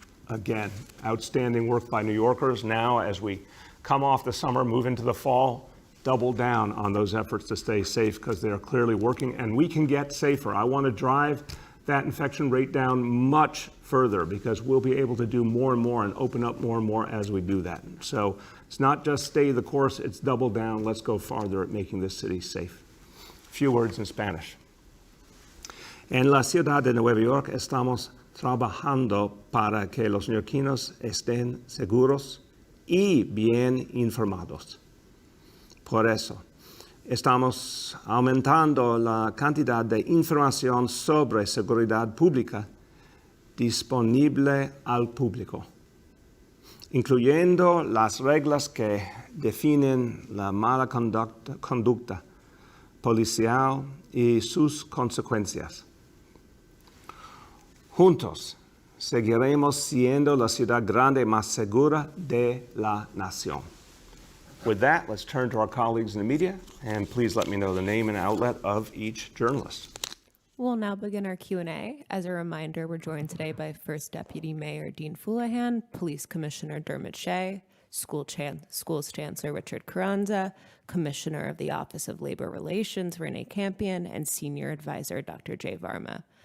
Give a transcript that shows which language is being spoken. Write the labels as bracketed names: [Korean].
[English] Again, outstanding work by New Yorkers. Now, as we come off the summer, move into the fall, double down on those efforts to stay safe because they are clearly working, and we can get safer. I want to drive that infection rate down much further because we'll be able to do more and more and open up more and more as we do that. So it's not just stay the course, it's double down. Let's go farther at making this city safe. A few words in Spanish. [Spanish] En la ciudad de Nueva York estamos trabajando para que los neoyorquinos estén seguros y bien informados. Por eso, estamos aumentando la cantidad de información sobre seguridad pública disponible al público, incluyendo las reglas que definen la mala conducta policial y sus consecuencias. Juntos, seguiremos siendo la ciudad grande más segura de la nación. [English] With that, let's turn to our colleagues in the media, and please let me know the name and outlet of each journalist. We'll now begin our Q&A. As a reminder, we're joined today by First Deputy Mayor Dean Foulahan, Police Commissioner Dermot Shea, Schools Chancellor Richard Carranza, Commissioner of the Office of Labor Relations Renee Campion, and Senior Advisor Dr. Jay Varma.